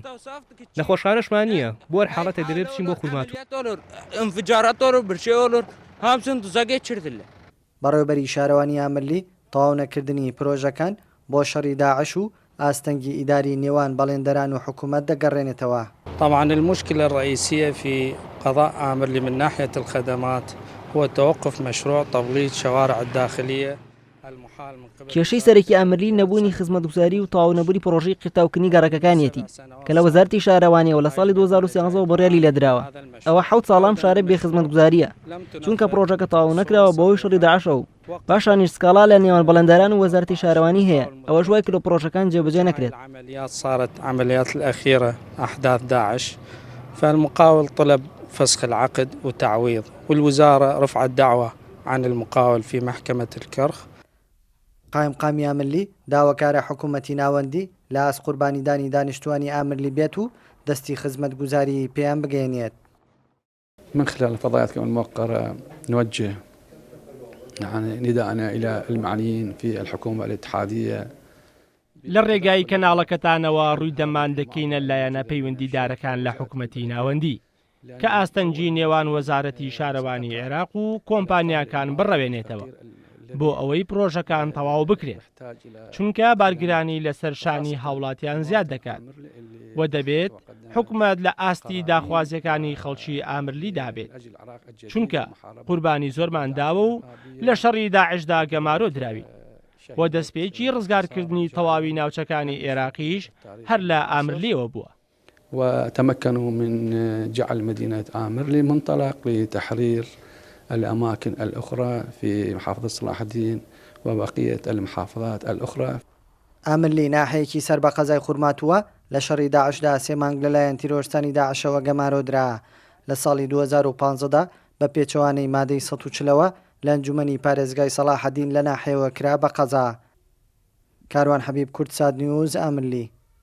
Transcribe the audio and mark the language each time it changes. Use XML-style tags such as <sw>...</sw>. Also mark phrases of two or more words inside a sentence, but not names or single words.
<ckb>نەخۆشخانەشمان نییە بۆ هەر حاڵەتێک دەبێت بچین بۆ خورمات ئەنفجاراتۆر برشێوەلۆر هامسن دزەگەی چردلە. بەڕێوەبەری شارەوانی ئامەرلی تەواو نەکردنی پرۆژەکان بۆ شەڕی داعش و ئاستەنگی ئیداری نێوان بەڵێندەران و حکوومەت دەگەڕێنێتەوە.</ckb> <ar>طبعا المشكلة الرئيسية في قضاء آمرلي من ناحية الخدمات هو توقف مشروع تبليط شوارع الداخلية.</ar> <ckb>کێشەی سەرەکی ئامەرلی نەبوونی خزمەتگوزاری و تەواو نەبوونی پرۆژەی قرتاوکردنی گەڕەکەکانیەتی کە لە وەزارەتی شارەوانیەوە لە ساڵی 2013 بڕیاری لێدراوە. ئەوە 7 ساڵام شارە بێ خزمەتگوزاریە چونکە پرۆژەکە تەواو نەکراوە بەهۆی شەڕی داعشەوە و پاشانیش سکاڵا لە نێوان بەڵێندەران و وەزارەتی شارەوانی هەیە ئەوە ژوای کرد پرۆژەکان جێبەجێ نەکرێت.</ckb> <ar>صارت عمليات الأخيرة أحداث داعش فالمقاول طلب فسخ العقد وتعويض والوزارة رفعت دعوة عن المقاول في محكمة الكرخ.</ar> <ckb>قایمقامی ئامەرلی داواکارە حکوومەتی ناوەندی لە ئاس قوربانیدانی دانیشتوانی ئامەرلی بێت و دەستی خزمەتگوزاری پێیان بگەێنێت.</ckb> <ar>من خلال الفضائيات كمان الموقرة نوجه يعني نداءنا إلى المعنيين في الحكومة الاتحادية</ar> <ckb>لە ڕێگای کەناڵەکەتانەوە ڕووی دەمان دەکەینە لایەنە پەیوەندیدارەکان لە حکوومەتی ناوەندی کە ئاستەنجی نێوان وەزارەتی شارەوانی عێراق و کۆمپانیاکان بڕەوێنێتەوە بۆ ئەوەی پرۆژەکان تەواو بکرێت چونکە بارگرانی لەسەر شانی هاوڵاتیان زیاد دەکات و دەبێت حکوومەت لە ئاستی داخوازیەکانی خەڵکی ئامەرلی دابێت چونکە قوربانی زۆرمان داوە و لە شەڕی داعشدا گەمارۆ دراوی و دەستپێکی ڕزگارکردنی تەواوی ناوچەکانی عێراقیش هەر لە ئامەرلیەوە بووە.</ckb> <ar>وتمكنوا من جعل مدينة آمرلي منطلق لتحرير الأماكن الأخرى في محافظة صلاح الدين وبقية المحافظات الأخرى.</ar> <ckb>ئامەرلی ناحەیەکی سەر بە قەزای خورماتووە لە شەڕی داعشدا 3 مانگ لەلایەن تیرۆرستانی داعشەوە گەمارۆدرا. لە ساڵی 2015دا بە پێچەوانەی مادەی 140ەوە لە ئەنجومەنی پارێزگای سەلاح الدین لە ناحەیەوە کرا بە قەزا. کاروان حەبیب، کورتسات نیوز، ئامەرلی.</ckb>